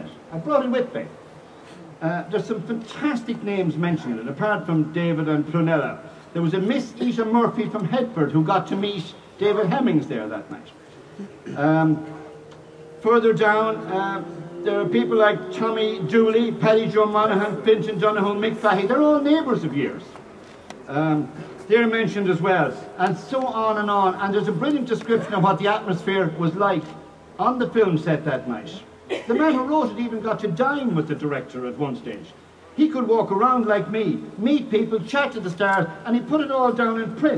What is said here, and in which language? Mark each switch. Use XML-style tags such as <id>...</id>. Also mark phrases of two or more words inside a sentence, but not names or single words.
<en>I brought it with me. There's some fantastic names mentioned in it, apart from David and Prunella. There was a Miss Ita Murphy from Hedford who got to meet David Hemmings there that night. Further down, there are people like Tommy Dooley, Paddy Joe Monaghan, Fintan Donoghue, Mick Fahey. They're all neighbours of yours. They're mentioned as well, and so on and on. And there's a brilliant description of what the atmosphere was like on the film set that night. The man who wrote it even got to dine with the director at one stage. He could walk around like me, meet people, chat to the stars, and he put it all down in print.</en>